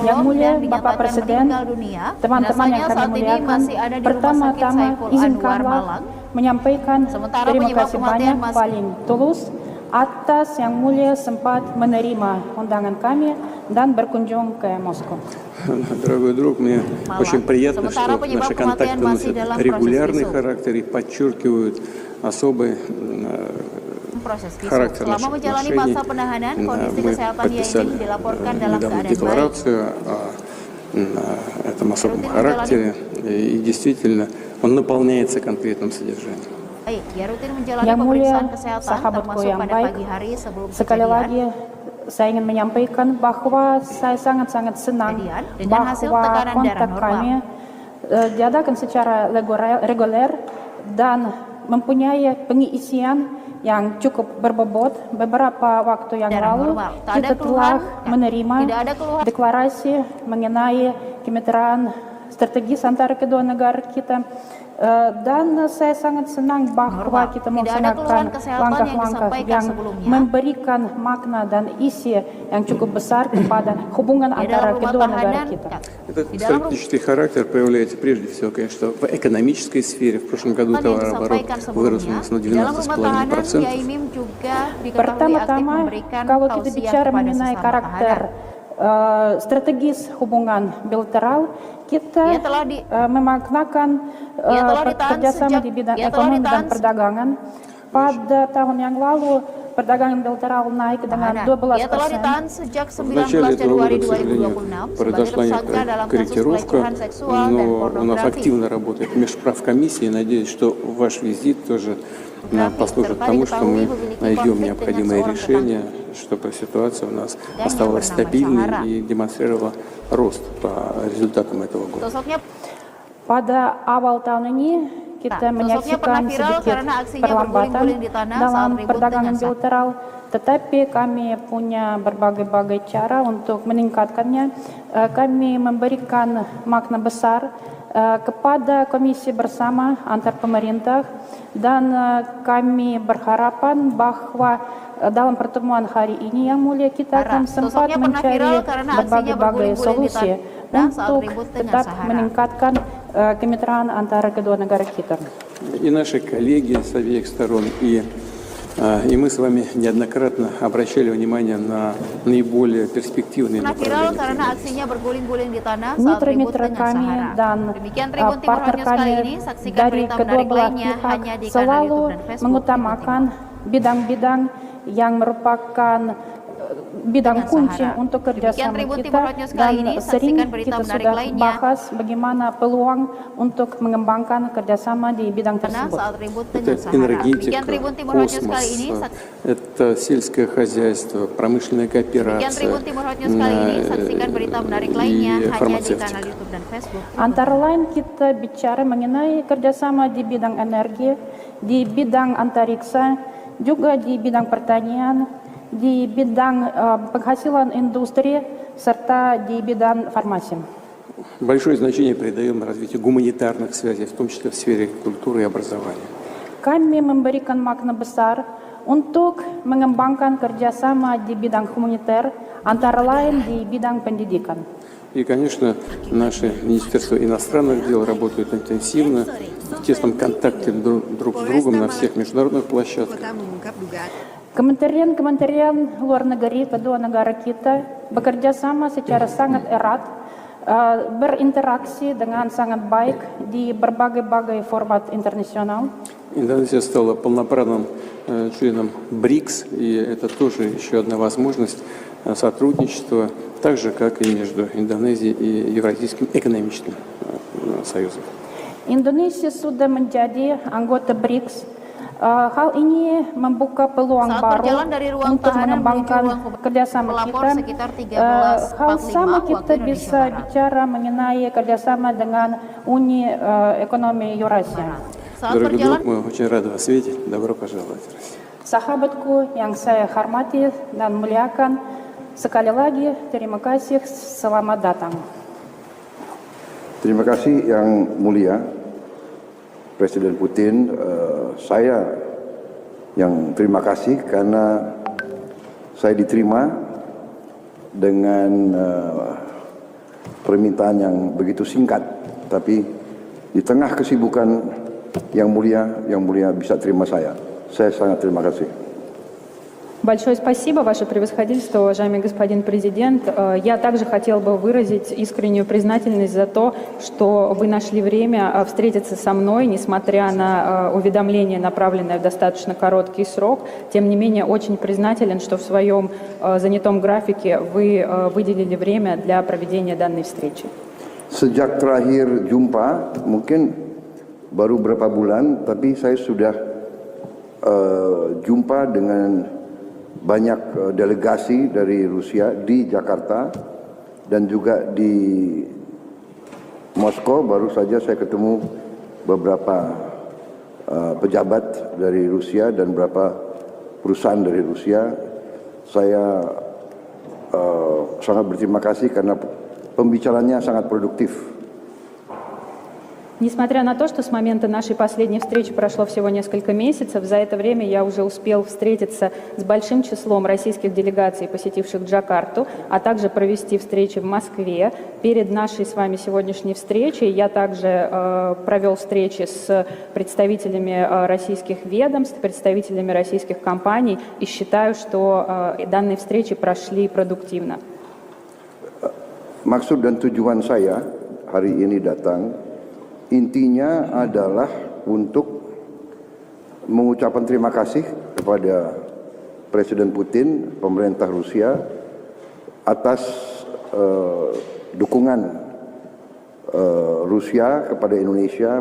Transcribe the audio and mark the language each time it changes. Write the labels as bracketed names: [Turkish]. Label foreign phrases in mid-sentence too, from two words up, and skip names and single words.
[Indonesian] Yang Mulia dan Bapak dinyatakan Presiden, meninggal dunia. teman-teman yang Jenazahnya kami saat ini muliakan, masih ada di Rumah Sakit pertama-tama Saiful Anwar izinkanlah Malang. menyampaikan Sementara terima penyebab kasih kematian banyak masih- paling tulus atas Yang Mulia sempat menerima undangan kami dan berkunjung ke Moskow. [Russian] Дорогой друг, мне [Indonesian] Malang. [Russian] очень приятно, [Indonesian] Sementara [Russian] что [Indonesian] penyebab [Russian] наши контакты [Indonesian] kematian masih [Russian] носят [Indonesian] dalam [Russian] регулярный [Indonesian] proses visum. [Russian] характер и подчеркивают особый [Indonesian] Proses visum. [Russian] характер [Indonesian] Selama [Russian] наших [Indonesian] menjalani [Russian] отношений. [Indonesian] masa penahanan, kondisi [Russian] Мы [Indonesian] kesehatan [Russian] подписали [Indonesian] Yaining dilaporkan dalam [Russian] недавно [Indonesian] keadaan baik. [Russian] декларацию о этом особом характере, и действительно он наполняется конкретным содержанием. [Indonesian] Baik, ia rutin menjalani Yang Mulia, pemeriksaan kesehatan sahabatku termasuk yang pada baik, pagi hari sebelum sekali kejadian. lagi saya ingin menyampaikan bahwa saya sangat-sangat senang Kejadian dengan hasil bahwa tekanan darah kontak normal. kami diadakan secara reguler dan mempunyai pengisian yang cukup berbobot. Beberapa waktu yang Darah lalu normal. Tak ada kita telah keluhan, menerima tidak ada keluhan. deklarasi mengenai kemitraan strategis antara kedua negara kita. Dan saya sangat senang bahwa Normal. kita Tidak ada melaksanakan keluhan kesehatan yang langkah-langkah disampaikan yang sebelumnya. memberikan makna dan isi yang cukup besar kepada hubungan Di dalam antara rumah kedua negara tahanan, kita. [Russian] Этот [Indonesian] Di dalam [Russian] стратегический характер проявляется прежде всего, конечно, в экономической сфере. В прошлом году [Indonesian] yang [Russian] товарооборот [Indonesian] disampaikan [Russian] вырос у [Indonesian] sebelumnya, [Russian] нас на [Indonesian] di dalam rumah tahanan [Russian] 12,5%. [Indonesian] Yaimim juga diketahui aktif Pertama-tama, memberikan kalau kita tausiah bicara kepada mengenai sesama karakter tahanan. strategis hubungan bilateral, kita Ia telah memaknakan Ia telah ditahan kerjasama sejak- di bidang ia telah ekonomi dan ditahan- perdagangan. Pada tahun yang lalu, perdagangan bilateral naik dengan Tahanan. 12%. Ia telah ditahan sejak [Russian] В [Indonesian] 19 [Russian] начале этого [Indonesian] Januari [Russian] года, к сожалению, [Indonesian] 2026 sebagai [Russian] произошла [Indonesian] tersangka [Russian] некоторая [Indonesian] dalam kasus [Russian] корректировка, [Indonesian] pelecehan seksual dan [Russian] но у нас [Indonesian] pornografi. [Russian] активно работает межправкомиссия. И надеюсь, что ваш визит тоже послужит тому, что мы найдем необходимые решения, чтобы ситуация у нас оставалась стабильной и демонстрировала рост по результатам этого года. [Indonesian] Sosoknya Pada awal tahun ini kita Nah, sosoknya pernah menyaksikan viral sedikit karena aksinya perlambatan berguling-guling di tanah saat dalam ribut perdagangan dengan bilateral, tetapi kami punya berbagai cara untuk meningkatkannya. Kami memberikan makna besar kepada komisi bersama antar pemerintah dan kami berharapan bahwa dalam pertemuan hari ini Yang Mulia kita akan sempat Sosoknya pernah mencari viral karena aksinya berbagai berguling-guling di solusi tanah saat untuk ribut dengan tetap Sahara. meningkatkan kemitraan antara kedua negara kita. [Russian] И наши коллеги с обеих сторон, и мы с вами неоднократно обращали внимание на наиболее перспективные [Indonesian] pernah viral [Russian] направления. [Indonesian] karena aksinya berguling-guling di tanah saat ribut Mitra-mitra dengan kami Sahara. dan Demikian Tribun Timur Hot partner News kali kami ini. Saksikan dari berita kedua menarik belah lainnya pihak hanya di kanal selalu YouTube dan Facebook mengutamakan Tribun Timur. bidang-bidang yang merupakan bidang Dengan kunci Sahara. untuk Demikian kerjasama Tribun kita Timur Hot News kali dan ini. sering Saksikan berita kita menarik sudah lainnya. bahas bagaimana peluang untuk mengembangkan kerjasama di bidang Tanah tersebut. saat ribut [Russian] Это [Indonesian] dengan Sahara. [Russian] энергетика, [Indonesian] Demikian Tribun Timur Hot News kali ini. [Russian] космос, это сельское хозяйство, промышленная [Indonesian] Demikian [Russian] кооперация [Indonesian] Tribun Timur Hot News kali ini. Saksikan berita menarik lainnya [Russian] и [Indonesian] hanya di [Russian] фармацевтика. [Indonesian] kanal YouTube dan Facebook. Antara lain kita bicara mengenai kerjasama di bidang energi, di bidang antariksa, juga di bidang pertanian, di bidang penghasilan industri, serta di bidang farmasi. [Russian] Большое значение придаем развитию гуманитарных связей, в том числе в сфере культуры и образования. [Indonesian] Kami memberikan makna besar untuk mengembangkan kerjasama di bidang humaniter, antara lain di bidang pendidikan. [Russian] И, конечно, наше Министерство иностранных дел работает интенсивно, в тесном контакте друг с другом на всех международных площадках. [Indonesian] Kementerian-kementerian luar negeri kedua negara kita bekerja sama secara sangat erat, berinteraksi dengan sangat baik di berbagai format internasional. [Russian] Индонезия стала полноправным членом БРИКС, и это тоже еще одна возможность сотрудничества, так же, как и между Индонезией и Евразийским экономическим союзом. [Indonesian] Indonesia sudah menjadi anggota BRICS Hal ini membuka peluang Saat baru berjalan dari ruang untuk tahanan mengembangkan menuju ruang kerjasama pelapor kita. sekitar 13.45 Hal sama kita waktu Indonesia bisa Barat. bicara mengenai kerjasama dengan Uni Ekonomi Eurasia. Saat [Russian] Дорогой [Indonesian] berjalan [Russian] друг, мы очень рады вас видеть. Добро пожаловать в Россию. [Indonesian] Sahabatku yang saya hormati dan muliakan, sekali lagi terima kasih, selamat datang. Terima kasih yang mulia Presiden Putin. Saya yang terima kasih karena saya diterima dengan permintaan yang begitu singkat, tapi di tengah kesibukan yang mulia bisa terima saya. Saya sangat terima kasih. [Russian] Большое спасибо, Ваше Превосходительство, уважаемый господин президент. Я также хотел бы выразить искреннюю признательность за то, что вы нашли время встретиться со мной, несмотря на уведомление, направленное в достаточно короткий срок. Тем не менее, очень признателен, что в своем занятом графике вы выделили время для проведения данной встречи. [Indonesian] Sejak terakhir jumpa, mungkin baru berapa bulan, tapi saya sudah jumpa dengan banyak delegasi dari Rusia di Jakarta dan juga di Moskow. Baru saja saya ketemu beberapa pejabat dari Rusia dan beberapa perusahaan dari Rusia. Saya sangat berterima kasih karena pembicaraannya sangat produktif. [Russian] Несмотря на то, что с момента нашей последней встречи прошло всего несколько месяцев, за это время я уже успел встретиться с большим числом российских делегаций, посетивших Джакарту, а также провести встречи в Москве. Перед нашей с вами сегодняшней встречей я также провел встречи с представителями российских ведомств, представителями российских компаний и считаю, что данные встречи прошли продуктивно. [Indonesian] Maksud dan tujuan saya hari ini datang intinya adalah untuk mengucapkan terima kasih kepada Presiden Putin, pemerintah Rusia atas dukungan Rusia kepada Indonesia.